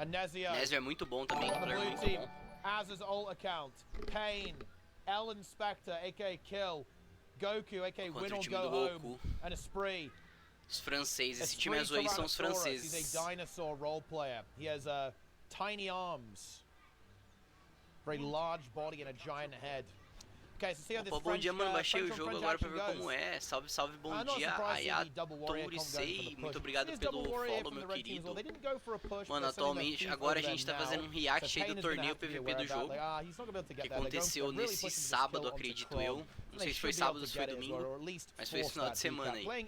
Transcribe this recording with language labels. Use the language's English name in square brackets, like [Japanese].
[Portuguese] Nézio é muito bom também. [English] On the blue team, Az's ult account. Pain, Ellen Spectre, a.k.a. Kill. Goku, a.k.a. Win or Go Home. And a Spree. [Portuguese] Os franceses. Esse time azul aí são os franceses. [English] He's a dinosaur role player. He has tiny arms. Very large body and a giant head. Okay, so see how this [Portuguese] bom dia, mano. Baixei o jogo agora pra ver como é. Salve, salve, bom dia. Ayatori, muito obrigado pelo follow, meu querido. Mano, atualmente, agora a gente tá fazendo um react aí do torneio PvP do jogo, que aconteceu nesse sábado, acredito eu. Não sei se foi sábado ou se foi domingo, mas foi esse final de semana aí.